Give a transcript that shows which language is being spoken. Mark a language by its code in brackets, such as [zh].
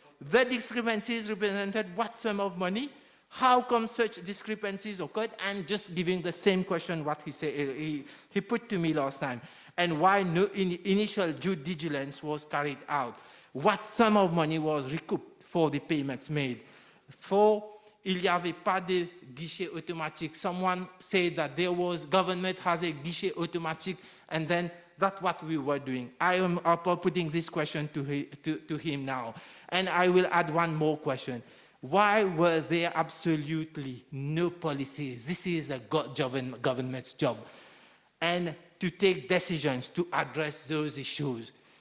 [en] The discrepancies represented what sum of money? How come such discrepancies occurred? I'm just giving the same question what he said, he put to me last time. And why no initial due diligence was carried out? What sum of money was recouped for the payments made? [fr] Il n'y avait pas de guichet automatique. [en] Someone said that government has a guichet automatique, and then that's what we were doing. I am putting this question to him now. And I will add one more question. Why were there absolutely no policies? This is a government's job. And to take decisions to address those issues.